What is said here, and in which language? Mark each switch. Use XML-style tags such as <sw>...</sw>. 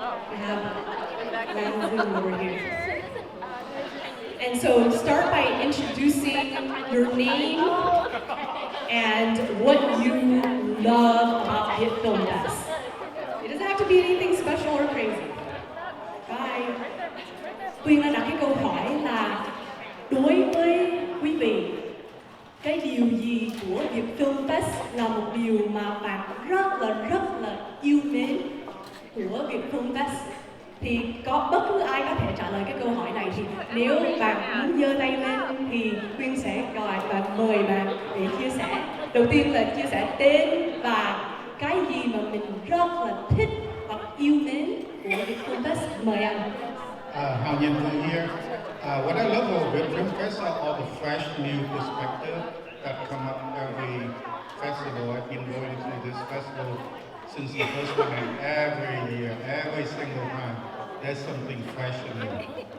<en>We have one Zoom over here. And so start by introducing your name and what you love about Viet Film Fest. It doesn't have to be anything special or crazy. Bye.</en> <vi>Quyên đã đặt cái câu hỏi là đối với quý vị, cái điều gì của Viet Film Fest là một điều mà bạn rất là yêu mến của Viet Film Fest? Thì có bất cứ ai có thể trả lời cái câu hỏi này, thì nếu bạn muốn giơ tay lên thì Quyên sẽ gọi và mời bạn để chia sẻ. Đầu tiên là chia sẻ tên và cái gì mà mình rất là thích hoặc yêu mến của Viet Film Fest. Mời anh.</vi> <en>Hào Nhân Vương here. What I love about Viet Film Fest are all the fresh new perspectives that come up every festival. I've been going to this festival since the first one, and every year, every single time, there's something fresh and new.</en>